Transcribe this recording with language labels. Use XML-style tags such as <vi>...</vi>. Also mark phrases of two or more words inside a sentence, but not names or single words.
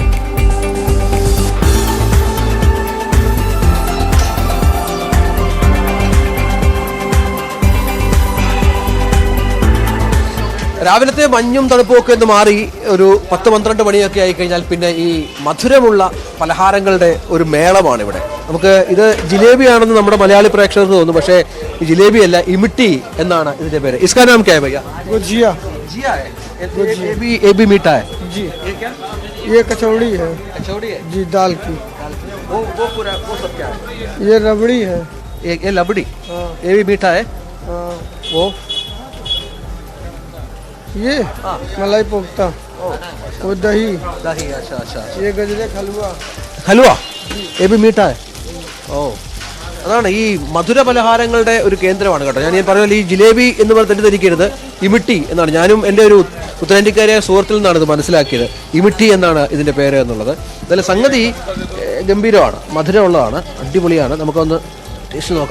<ml>രാവിലത്തെ മഞ്ഞും തണുപ്പും ഒക്കെ ഒന്ന് മാറി ഒരു 10-12 മണിയൊക്കെ ആയിക്കഴിഞ്ഞാൽ പിന്നെ ഈ മധുരമുള്ള പലഹാരങ്ങളുടെ ഒരു മേളമാണ് ഇവിടെ. നമുക്ക് ഇത് ജിലേബിയാണെന്ന് നമ്മുടെ മലയാളി പ്രേക്ഷകർക്ക് തോന്നും, പക്ഷേ ഈ ജിലേബിയല്ല, ഇമിട്ടി എന്നാണ് ഇതിന്റെ പേര്.</ml> <hi>इसका नाम क्या है भैया? गुजिया. जिया है, ये भी मीठा है जी. ये क्या? ये कचौड़ी है. कचौड़ी है जी, दाल की. वो पूरा वो सब क्या है? ये रबड़ी है. ये लबड़ी. हाँ. ये भी मीठा है. हाँ. वो ये हाँ. मलाई कोफ्ता. वो दही. दही. अच्छा अच्छा. ये गजरे हलवा. हलवा ये भी मीठा है.</hi> <ml>ओ അതാണ് ഈ മധുര പലഹാരങ്ങളുടെ ഒരു കേന്ദ്രമാണ് കേട്ടോ. ഞാൻ പറഞ്ഞ ഈ ജിലേബി എന്ന് പറഞ്ഞ് തെറ്റിദ്ധരിക്കരുത്, ഇമിട്ടി എന്നാണ്. ഞാനും എൻ്റെ ഒരു ഉത്തരേന്ത്യക്കാരിയായ സുഹൃത്തിൽ നിന്നാണ് ഇത് മനസ്സിലാക്കിയത്. ഇമിട്ടി എന്നാണ് ഇതിൻ്റെ പേര് എന്നുള്ളത്. അതിൽ സംഗതി ഗംഭീരമാണ്, മധുരമുള്ളതാണ്, അടിപൊളിയാണ്. നമുക്കൊന്ന് ടേസ്റ്റ് നോക്കാം.</ml>